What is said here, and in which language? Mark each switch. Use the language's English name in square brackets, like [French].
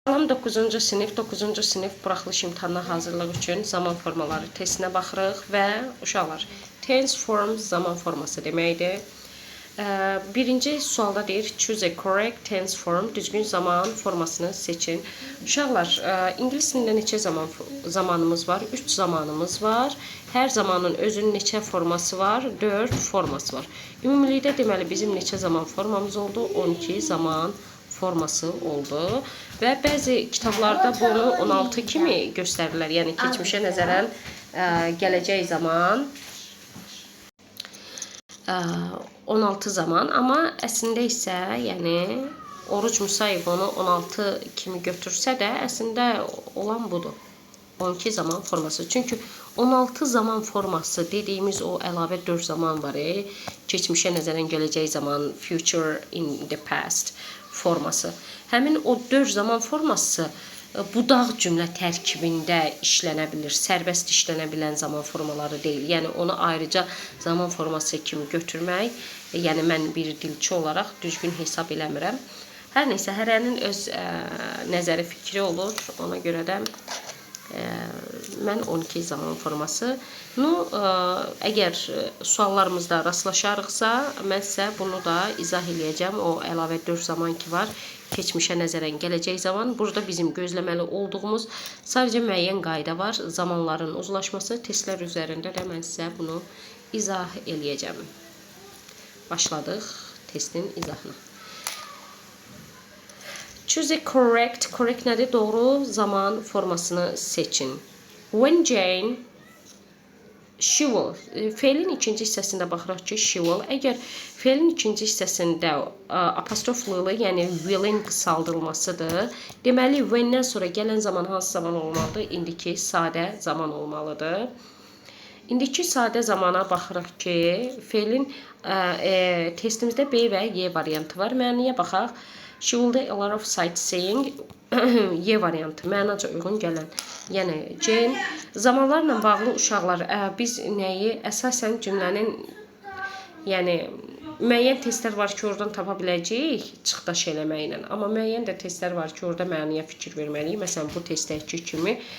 [Azerbaijani] 19-cu sinif, 9-cu sinif buraxılış imtahanına hazırlıq üçün zaman formaları testinə baxırıq və uşaqlar, [English] tense form [Azerbaijani] zaman forması deməkdir. Birinci sualda deyir, [English] choose a correct tense form, [Azerbaijani] düzgün zaman formasını seçin. Uşaqlar, ingilis dilində neçə zamanımız var? 3 zamanımız var. Hər zamanın özünün neçə forması var? 4 forması var. Ümumilikdə deməli bizim neçə zaman formamız oldu? 12 zaman forması oldu. Və bəzi kitablarda bunu 16 kimi göstərirlər. Yəni keçmişə nəzərən gələcək zaman 16 zaman, amma əslində isə, yəni Oruc Musayev onu 16 kimi götürsə də, əslində olan budur. 12 zaman forması. Çünki 16 zaman forması dediyimiz o əlavə 4 zaman var. Keçmişə nəzərən gələcək zaman, [English] future in the past [Azerbaijani] forması. Həmin o 4 zaman forması budaq cümlə tərkibində işlənə bilir, sərbəst işlənə bilən zaman formaları deyil. Yəni onu ayrıca zaman forması kimi götürmək, yəni mən bir dilçi olaraq düzgün hesab eləmirəm. Hər neysə, hərənin öz nəzəri fikri olur. Ona görə də mən 12 zaman forması. Əgər suallarımızda rastlaşarıqsa, mən sizə bunu da izah eləyəcəm. O əlavə 4 zaman ki var, keçmişə nəzərən gələcək zaman. Burada bizim gözləməli olduğumuz sadəcə müəyyən qayda var. Zamanların uzlaşması, testlər üzərində də mən sizə bunu izah eləyəcəm. Başladıq testin izahına. [English] Choose a correct [Azerbaijani] nədir? Doğru zaman formasını seçin. [English] When Jane, she will. [Azerbaijani] Feilin ikinci hissəsində baxıraq ki, [English] she will. [Azerbaijani] Əgər feilin ikinci hissəsində apostroflu, yəni will'in qısaldılmasıdır. Deməli, when-dən sonra gələn zaman hansı zaman olmalıdır? İndiki sadə zaman olmalıdır. İndiki sadə zamana baxırıq ki, feilin testimizdə B və Y variantı var. Məniyə baxaq. [English] She will do a lot of sightseeing. [Azerbaijani] Y variantı, mənaca uyğun gələn. Yəni, Jane, zamanlarla bağlı uşaqlar, biz nəyi əsasən cümlənin, yəni, müəyyən testlər var ki, oradan tapa biləcəyik çıxdaş eləməklə. Amma müəyyən də testlər var ki, orada məniyə fikir verməliyik. Məsələn, bu testdəki kimi.